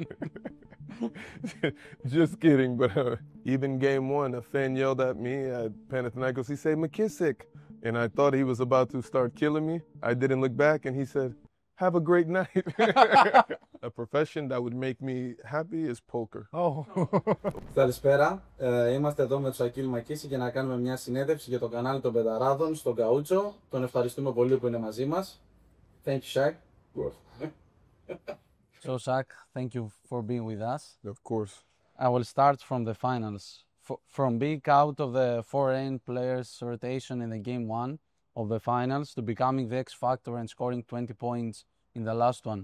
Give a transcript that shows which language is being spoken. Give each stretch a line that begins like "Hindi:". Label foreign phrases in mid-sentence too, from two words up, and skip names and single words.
English: Just kidding, but even game one, a fan yelled at me at Panathinaikos. He said, McKissic. And I thought he was about to start killing me. I didn't look back, and he said, have a great night. A profession that would make me happy is poker. Oh.
Greek: Καλησπέρα. Είμαστε εδώ με τον Shaquielle McKissic για να κάνουμε μια συνέντευξη για το κανάλι των Πενταράδων στον Καούτσο. Τον ευχαριστούμε πολύ που είναι μαζί μας.
English: Thank you, Shaq. So, Shaq, thank you for being with us. Of course. I will start from the finals. From being out of the foreign players rotation in the game one of the finals to becoming the X factor and scoring 20 points in the last one.